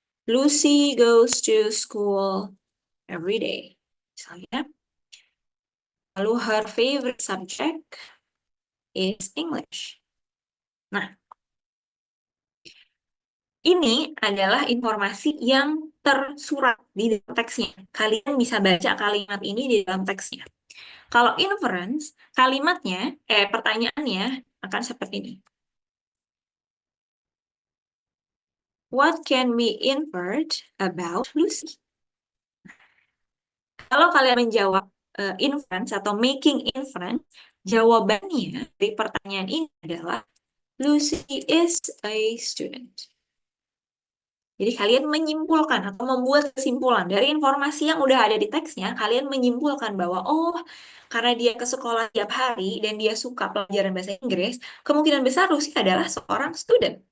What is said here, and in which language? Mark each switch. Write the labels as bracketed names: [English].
[English] Lucy goes to school every day. [Indonesian] Misalnya. [English] Lalu her favorite subject is English. [Indonesian] Nah, ini adalah informasi yang tersurat di dalam teksnya. Kalian bisa baca kalimat ini di dalam teksnya. Kalau inference, pertanyaannya akan seperti ini. [English] What can we infer about Lucy? [Indonesian] Kalau kalian menjawab inference atau making inference, jawabannya dari pertanyaan ini adalah [English] Lucy is a student. [Indonesian] Jadi kalian menyimpulkan atau membuat kesimpulan dari informasi yang udah ada di teksnya, kalian menyimpulkan bahwa oh, karena dia ke sekolah tiap hari dan dia suka pelajaran bahasa Inggris, kemungkinan besar Lucy adalah seorang student.